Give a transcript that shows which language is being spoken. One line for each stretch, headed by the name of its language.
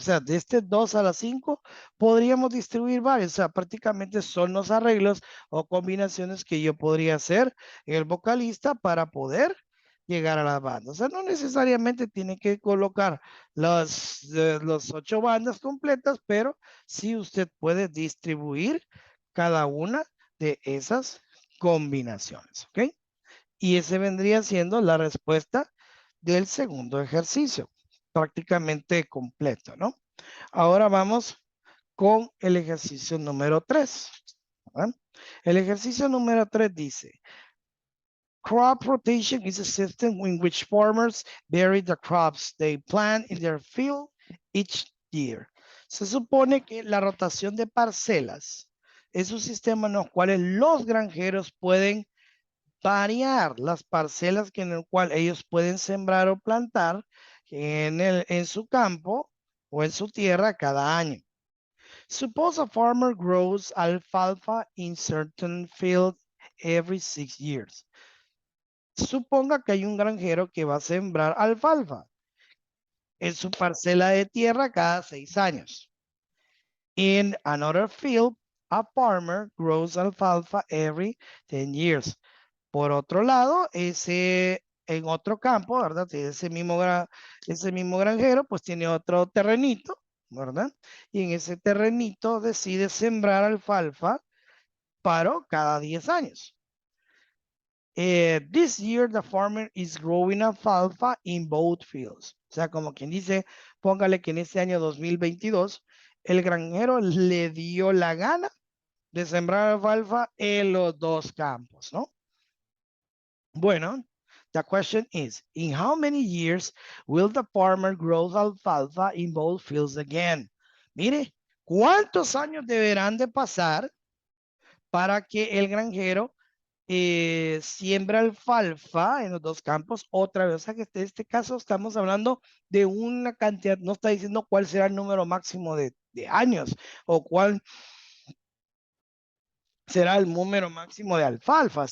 Spanish: O sea, de este 2 a la 5 podríamos distribuir varios. O sea, prácticamente son los arreglos o combinaciones que yo podría hacer en el vocalista para poder llegar a la banda. O sea, no necesariamente tiene que colocar los 8 bandas completas, pero sí usted puede distribuir cada una de esas combinaciones. ¿Ok? Y ese vendría siendo la respuesta del segundo ejercicio, prácticamente completo, ¿no? Ahora vamos con el ejercicio número 3. ¿Verdad? El ejercicio número 3 dice,
English: Crop rotation is a system in which farmers vary the crops they plant in their field each year.
Spanish: Se supone que la rotación de parcelas es un sistema en los cuales los granjeros pueden variar las parcelas en el cual ellos pueden sembrar o plantar en su campo o en su tierra cada año.
English: Suppose a farmer grows alfalfa in certain field every 6 years.
Spanish: Suponga que hay un granjero que va a sembrar alfalfa en su parcela de tierra cada 6 años.
English: In another field, a farmer grows alfalfa every 10 years.
Spanish: Por otro lado, en otro campo, ¿verdad? Ese mismo granjero, pues tiene otro terrenito, ¿verdad? Y en ese terrenito decide sembrar alfalfa para cada 10 años.
English: This year, the farmer is growing alfalfa in both fields.
Spanish: O sea, como quien dice, póngale que en este año 2022, el granjero le dio la gana de sembrar alfalfa en los dos campos, ¿no? Bueno,
English: the question is, in how many years will the farmer grow alfalfa in both fields again?
Spanish: Mire, ¿cuántos años deberán de pasar para que el granjero siembra alfalfa en los dos campos otra vez? O sea que en este caso estamos hablando de una cantidad, no está diciendo cuál será el número máximo de años o cuál será el número máximo de alfalfa.